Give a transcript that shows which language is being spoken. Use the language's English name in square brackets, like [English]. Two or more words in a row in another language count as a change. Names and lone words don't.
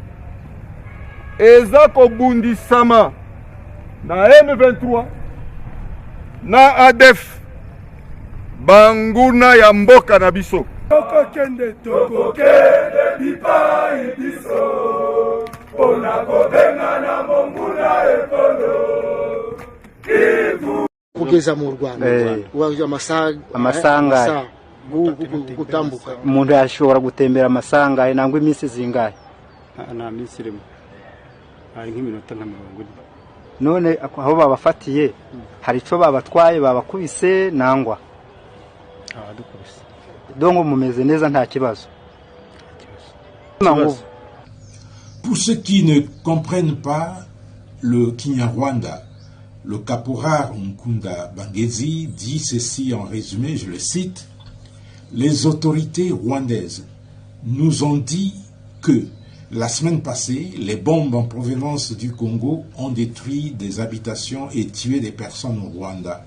[Lingala] eza kobundisama na M23 na ADF banguna ya mboka na biso tokokende bipai biso pona kobenga na monguna ekolo Kivu [Kinyarwanda] kugeza mu Rwanda wa amasanga gutambuka umuntu yashobora gutembera amasanga nangwa iminsi zingahe na minsi rimwe ari nk'iminota nka 40 none aho babafatiye hari ico babatwaye babakubise nangwa abadukubise dongo mumeze neza nta kibazo. [French] Pour ceux qui ne comprennent pas le Kinyarwanda, le caporal Nkunda Bangezi dit ceci en résumé, je le cite: les autorités rwandaises nous ont dit que la semaine passée, les bombes en provenance du Congo ont détruit des habitations et tué des personnes au Rwanda.